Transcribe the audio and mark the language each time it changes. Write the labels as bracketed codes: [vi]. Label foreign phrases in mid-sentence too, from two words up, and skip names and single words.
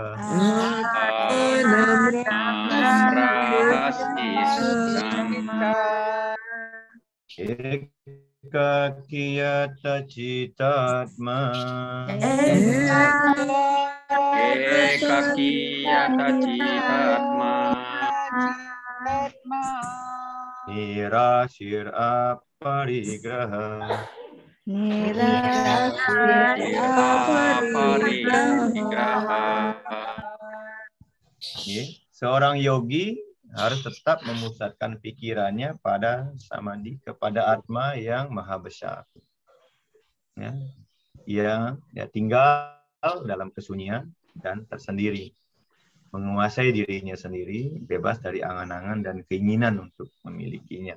[sa] Eka kiyata citatma. Eka kiyata citatma. Nirashir aparigraha. [id] Seorang yogi harus tetap memusatkan pikirannya pada samadhi, kepada Atma yang maha besar. Ya, dia tinggal dalam kesunyian dan tersendiri, menguasai dirinya sendiri, bebas dari angan-angan dan keinginan untuk memilikinya.